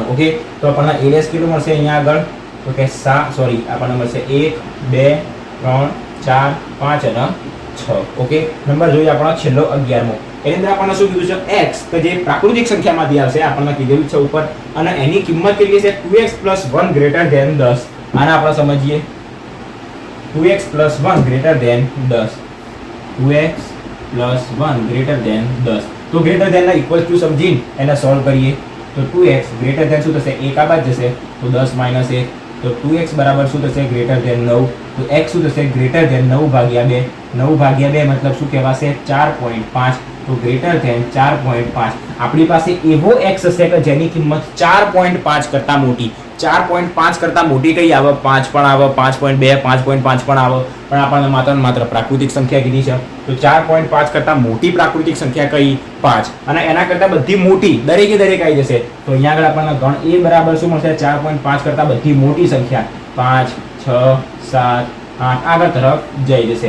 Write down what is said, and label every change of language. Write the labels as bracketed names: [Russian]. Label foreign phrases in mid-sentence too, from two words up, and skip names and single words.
[Gujarati] ઓકે તો આપણને a' કેટલું મળશે અહીંયા આગળ તો કે આપણને મળશે 1 2 3 4 5 અને 6. ઓકે નંબર જોઈએ આપણો છેલ્લો 11મો. એની અંદર આપણને શું કીધું છે x કે જે પ્રાકૃતિક સંખ્યામાંથી આવશે આપણને કીધેલું છે ઉપર અને એની કિંમત કેટલી છે 2x + 1 [English] greater than [Gujarati] 10. આને આપણે સમજીએ 2x + 1 [English] greater than [Gujarati] 10 2x + 1 [English] greater than [Gujarati] 10 તો [English] greater than [Gujarati] ના [English] equal to [Gujarati] સમજીને એને સોલ્વ કરીએ તો 2x [English] greater than [Gujarati] શું થશે 1 આ બાદ જશે તો 10 - 1 તો 2x બરાબર શું થશે [English] greater than [Gujarati] 9 તો x શું થશે [English] greater than [Gujarati] 9/2 9/2 મતલબ શું કહેવાશે 4.5 તો [English] greater than [Gujarati] 4.5 આપણી પાસે એવો x હશે કે જેની કિંમત 4.5 કરતા મોટી 4.5 કરતા મોટી કઈ આવે 5 પણ આવે 5.2 5.5 પણ આવે પણ આપણને માત્ર પ્રાકૃતિક સંખ્યા કીધી છે તો 4.5 કરતા મોટી પ્રાકૃતિક સંખ્યા કઈ 5 અને એના કરતા બધી મોટી દરેક આવી જશે તો અહીંયા આગળ આપણને ગણ a બરાબર શું મળશે 4.5 કરતા બધી મોટી સંખ્યા 5 6 7 8 આગળ તરફ જઈ જશે.